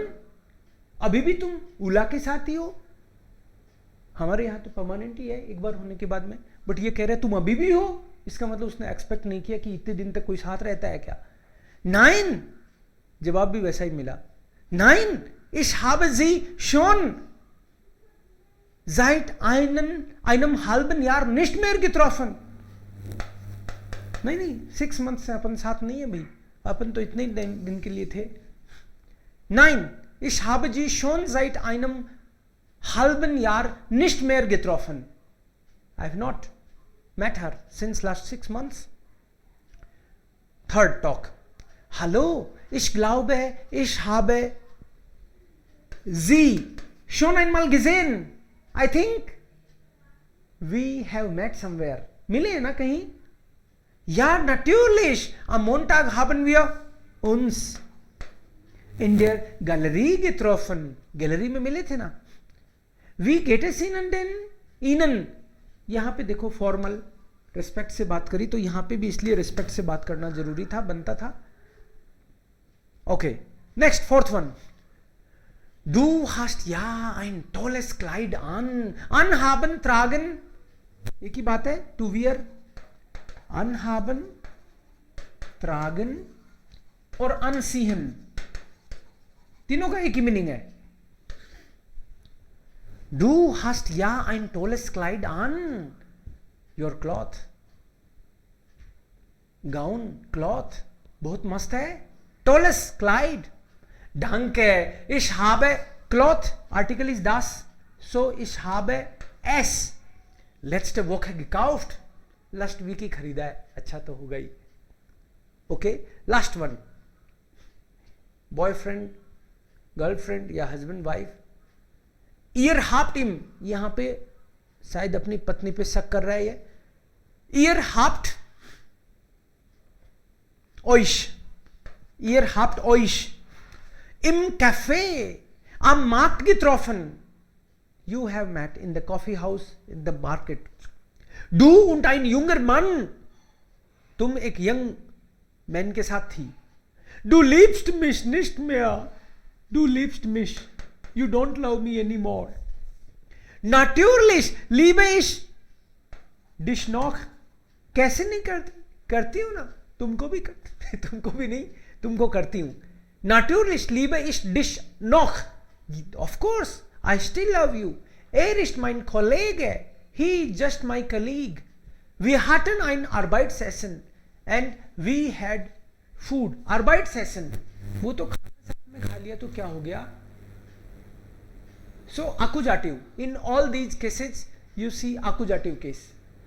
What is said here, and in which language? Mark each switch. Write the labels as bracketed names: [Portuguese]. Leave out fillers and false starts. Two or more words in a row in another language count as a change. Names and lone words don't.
[Hindi] अभी भी तुम उला के साथ ही हो. हमारे यहाँ तो परमानेंट ही है एक बार होने के बाद में, बट ये कह रहे तुम अभी भी हो. इसका मतलब उसने एक्सपेक्ट नहीं किया कि इतने दिन तक कोई साथ रहता है क्या. नाइन, जवाब भी वैसा ही मिला. [German] नाइन, ich habe sie schon seit einem halben Jahr nicht mehr getroffen. [Hindi] नहीं 6 मंथ से अपन साथ नहीं है भाई, अपन तो इतने दिन के लिए थे. [German] 9, ich habe sie schon seit einem halben Jahr nicht mehr getroffen. [English] I have not met her since last 6 months. Third talk. [German] Hallo, ich glaube, ich habe sie schon einmal gesehen. [English] I think we have met somewhere. [Hindi] मिले हैं ना कहीं? [German] Ja, natürlich. Am Montag haben wir uns in der Galerie getroffen. [Hindi] गैलरी में मिले थे ना. [German] Wie geht es Ihnen? [Hindi] यहां पे देखो [English] formal respect [Hindi] से बात करी, तो यहां पे भी इसलिए रिस्पेक्ट से बात करना जरूरी था, बनता था. [English] Okay, next fourth one. [German] Du hast ja ein tolles Kleid an. Anhaben, tragen. [Hindi] एक ही बात है. [English] To wear, [German] anhaben, tragen और anziehen. [Hindi] तीनों का एक ही मीनिंग है. [German] Du hast ja ein tolles Kleid an. [English] Your cloth. Gown, cloth. [Hindi] बहुत मस्त है. [German] Tolles Kleid. Danke. Ich habe Cloth. Article ist das. So ich habe es letzte Woche gekauft. [English] Last week [Hindi] ही खरीदा है. अच्छा तो हो गई. [English] Okay. Last one. Boyfriend, girlfriend या husband, wife. [German] Ihr habt ihm. [Hindi] यहां पे शायद अपनी पत्नी पे शक कर रहा है ये. [German] Ihr habt euch. Ihr habt euch im Café am Markt getroffen. [English] You have met in the coffee house, in the market. [German] Du und ein junger Mann. [Hindi] तुम एक [English] young man [Hindi] के साथ थी. [German] Du liebst mich nicht mehr. Du liebst mich. [English] You don't love me anymore. [German] Natürlich liebe ich dich noch. [Hindi] कैसे नहीं करती हूं ना. तुमको भी तुमको भी नहीं, तुमको करती हूं. [German] Natürlich liebe ich dich noch. [English] Of course, I still love you. [German] Ist mein Kollege. [English] He just my colleague. [German] Wir hatten ein Arbeitsessen [English] and we had food. [German] Arbeitsessen. [Hindi] वो तो खाने में खा लिया तो क्या हो गया? [English] So accusative. In all these cases, you see accusative case.